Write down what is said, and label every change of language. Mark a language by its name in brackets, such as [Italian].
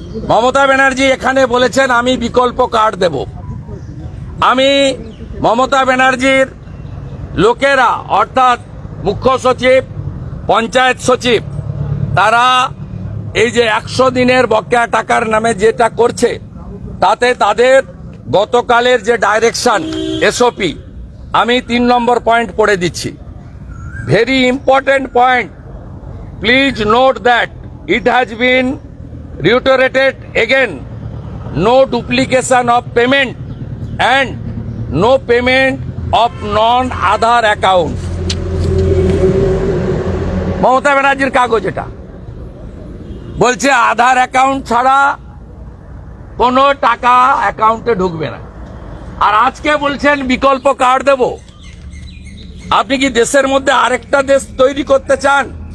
[Bangla] মমতা ব্যানার্জি এখানে বলেছেন আমি বিকল্প কার্ড দেব। আমি মমতা ব্যানার্জির লোকেরা, অর্থাৎ মুখ্য সচিব, পঞ্চায়েত সচিব, তারা এই যে 100 দিনের বকেয়া টাকার নামে যেটা করছে, তাতে তাদের গতকালের যে ডাইরেকশন এসওপি, আমি 3 নম্বর পয়েন্ট পড়ে দিচ্ছি। [English] Very important point, please note that it has been reiterated again, no duplication of payment and no payment of non-Aadhaar account. [Bangla] Mamata ব্যানার্জির কাগজ এটা বলছে আধার অ্যাকাউন্ট ছাড়া কোনো টাকা অ্যাকাউন্টে ঢুকবে না। আর আজকে বলছেন বিকল্প কার্ড দেব। আপনি কি দেশের মধ্যে আরেকটা দেশ তৈরি করতে চান?